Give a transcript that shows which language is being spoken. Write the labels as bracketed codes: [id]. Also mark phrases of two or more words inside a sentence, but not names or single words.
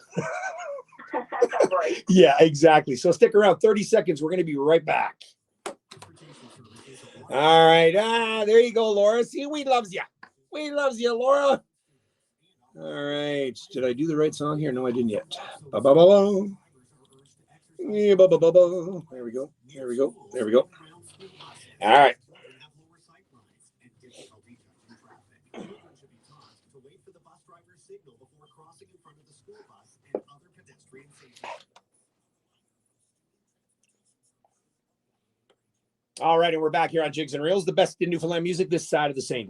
[en] Right. yeah, exactly. So stick around 30 seconds. We're going to be right back. All right. There you go, Laura. See, we loves you. We loves you, Laura. All right. Did I do the right song here? No, I didn't yet. Ba-ba-ba-ba. Yeah, ba-ba-ba-ba. There we go. There we go. There we go. All right. All right, and we're back here on Jigs and Reels, the best in Newfoundland music this side of the St.